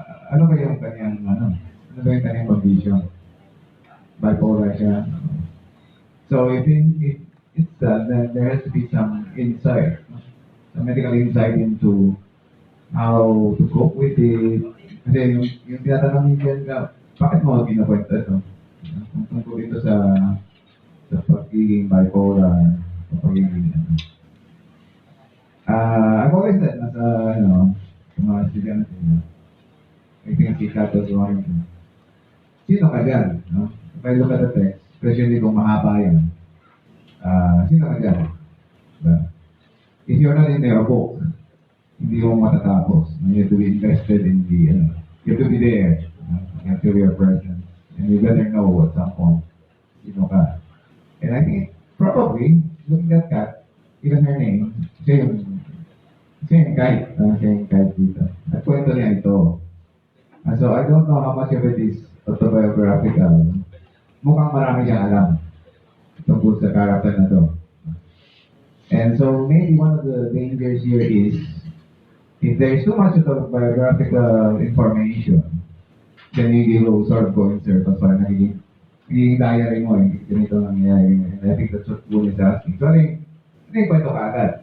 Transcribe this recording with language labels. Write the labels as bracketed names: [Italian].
[Filipino] Ano ba yung kanyang, ano ba yung kanyang condition? Bipolar siya. [English] So, if it's that, then there has to be some insight, some medical insight into how to cope with it. [Filipino] Kasi yung tinatanong niya, bakit mo pinakwento ito? Kung tungkol ito sa pagiging bipolar, sa pagiging, [English] I've always said, [Filipino] sa mga estudyante, [English] I think [Filipino] si Kat was one. Sino ka dyan? No? [English] If I look at the text, especially [Filipino] kung mahaba yan, sino ka dyan? [English] If you're not in their book, [Filipino] hindi mo matatapos. [English] You have to be invested in you have to be there. You have to be a present. And you better know at some point, [Filipino] sino ka. [English] And I think, probably, looking at Kat, even her name, siya yung guide. [Filipino] Siya yung guide dito. At kwento niya ito. [English] So I don't know how much of it is autobiographical. [Filipino] Mukhang marami siyang alam tungkol sa character na to. [English] And so maybe one of the dangers here is if there's too much autobiographical information, then you will sort of go in circles. [Filipino] So nagiging diary mo, ganito nangyayari. [English] And I think that's what Wool is asking. So I think [Filipino] kwento ka agad.